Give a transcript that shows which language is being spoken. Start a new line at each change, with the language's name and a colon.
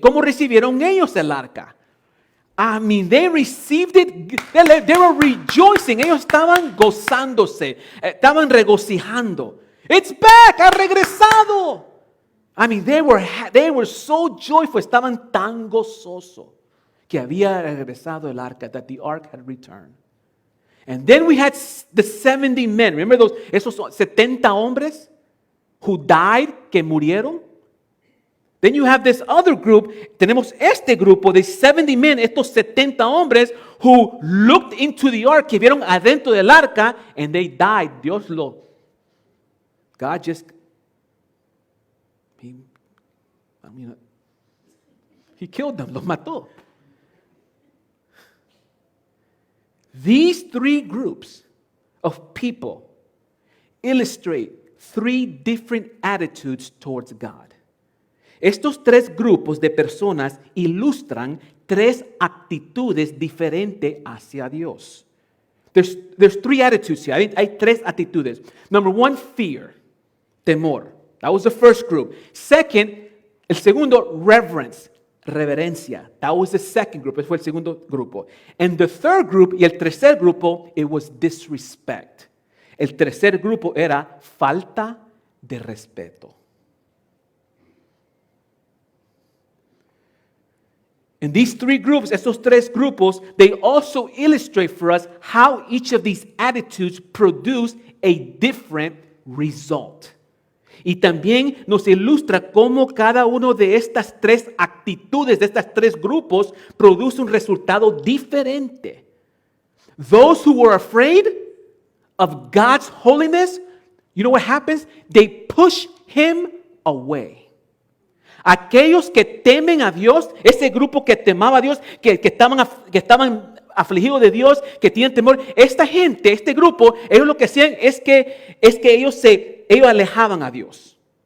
Spanish: ¿Cómo recibieron ellos el arca?
English: I mean, they received it, they were rejoicing.
Spanish: Ellos estaban gozándose, estaban regocijando.
English: It's back,
Spanish: ha regresado.
English: I mean, they were so joyful,
Spanish: estaban tan gozosos que había regresado el arca,
English: that the ark had returned. And then we had the 70 men. Remember
Spanish: esos 70 hombres
English: who died,
Spanish: que murieron?
English: Then you have this other group.
Spanish: Tenemos este grupo de 70 men, estos 70 hombres
English: who looked into the ark,
Spanish: que vieron adentro del arca,
English: and they died. God just, He killed them,
Spanish: los mató.
English: These three groups of people illustrate three different attitudes towards God.
Spanish: Estos tres grupos de personas ilustran tres actitudes diferentes hacia Dios.
English: There's three attitudes here.
Spanish: Hay tres actitudes.
English: Number one, fear, temor. That was the first group. Second,
Spanish: el segundo,
English: reverence, reverencia. That was the second group.
Spanish: Ese fue el segundo grupo.
English: And the third group,
Spanish: y el tercer grupo,
English: it was disrespect.
Spanish: El tercer grupo era falta de respeto.
English: And these three groups,
Spanish: estos tres grupos,
English: they also illustrate for us how each of these attitudes produce a different result.
Spanish: Y también nos ilustra cómo cada uno de estas tres actitudes, de estos tres grupos, produce un resultado diferente.
English: Those who were afraid of God's holiness, you know what happens? They push him away.
Spanish: Aquellos que temen a Dios, ese grupo que temaba a Dios, que estaban afligidos de Dios, que tienen temor, esta gente, este grupo, ellos lo que hacían es que ellos alejaban a Dios.